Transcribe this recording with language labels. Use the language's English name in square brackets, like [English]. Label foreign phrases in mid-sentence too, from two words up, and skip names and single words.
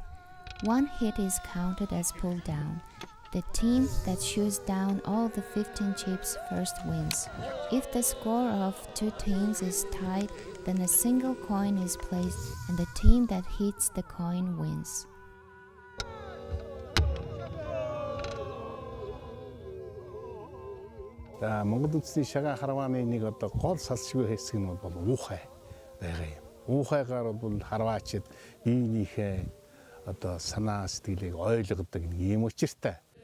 [English] One hit is counted as pull down. The team that shoots down all the 15 chips first wins. If the score of 2 teams is tied, then a single coin is placed and the team that hits the coin wins. [Mongolian] Монгол үндэсний шагаан харвааны нэг одоо гол салшгүй хэсэг нь бол уухай байгаа юм. Уухайгаар бол харваачид биенийхээ одоо санаа сэтгэлийг ойлгодог нэг юм учиртай.